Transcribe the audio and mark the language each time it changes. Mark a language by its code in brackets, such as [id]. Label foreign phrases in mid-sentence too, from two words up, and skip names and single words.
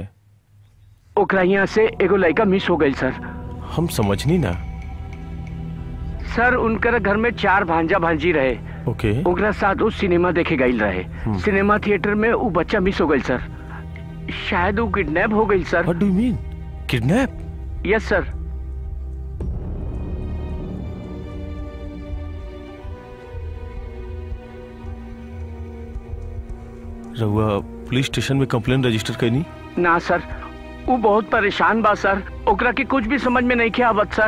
[bho] ओकरा यहाँ से एगो लड़का मिस हो गई सर। हम समझनी ना। सर, उनकर घर में 4 भांजा भांजी रहे। ओके। ओकरा साथ उस सिनेमा देखे गई रहे। सिनेमा थिएटर में वो बच्चा मिस हो गई सर। शायद वो किडनैप हो गई सर। [en] What do you mean? किडनैप? yes sir. [bho] रउआ [en] police station [bho] में [en] complain register [bho] करनी? ना सर, वो बहुत परेशान बा सर। ओकरा के कुछ भी समझ में नहीं के आवत सर।